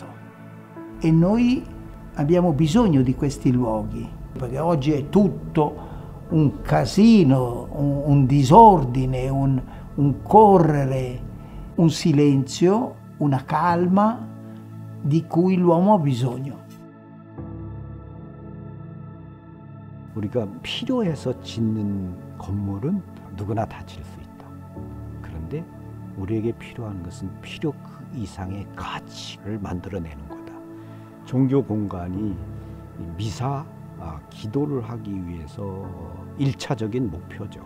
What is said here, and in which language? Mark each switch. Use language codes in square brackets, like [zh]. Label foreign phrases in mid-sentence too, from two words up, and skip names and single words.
[it] E noi abbiamo bisogno di questi luoghi, perché oggi è tutto un casino, un disordine, un correre, un silenzio, una calma di cui l'uomo ha bisogno. [ko] 우리가 필요해서 짓는 건물은 누구나 다 질 수 있다. 그런데 우리에게 필요한 것은 필요 그 이상의 가치를 만들어내는 거다. 종교 공간이 미사, 기도를 하기 위해서 1차적인 목표죠.